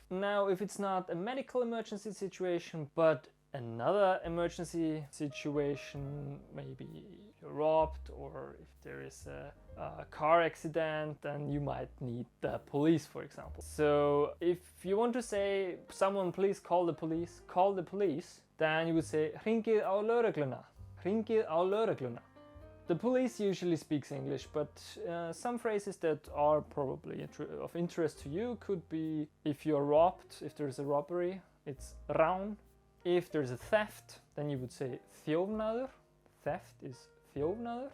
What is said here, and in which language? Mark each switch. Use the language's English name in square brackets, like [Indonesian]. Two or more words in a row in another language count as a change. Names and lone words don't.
[English] Now, if it's not a medical emergency situation, but another emergency situation, maybe you're robbed, or if there is a car accident, then you might need the police, for example. So if you want to say someone please call the police, then you would say [Icelandic] hringið á lögregluna, hringið á lögregluna. [English] The police usually speaks English, but some phrases that are probably of interest to you could be if you're robbed, if there's a robbery, it's rán. If there's a theft, then you would say þjófnaður. Theft is þjófnaður.